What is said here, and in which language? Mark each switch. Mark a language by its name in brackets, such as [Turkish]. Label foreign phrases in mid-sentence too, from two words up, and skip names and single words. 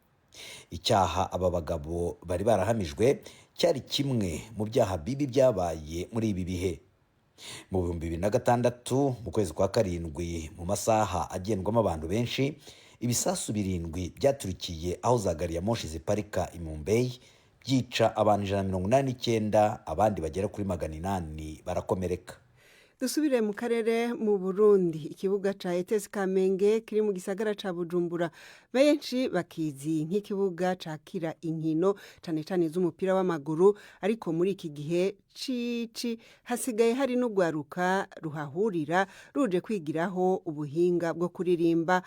[Kinyarwanda] Icyaha aba bagabo bari barahamijwe cyari kimwe mu byaha bibi byabaye muri ibi bihe. Mu 2006 mu kwezi kwa karindwi mu masaha agendwamo abantu benshi, ibisasu 7 byaturikiye aho za gari ya moshi ziparika i Mumbai byica abantu 189, abandi bagera kuri 800 barakomereka. [Rundi] Dusubire mu karere mu Burundi, ikibuga ca ETS Kamenge kiri mu gisagara ca Bujumbura benshi bakizi nk'ikibuga cakira inkino cane cane z'umupira w'amaguru, ariko muri iki gihe cici hasigaye hari n'ugwaruka ruhahurira ruje kwigiraho ubuhinga bwo kuririmba.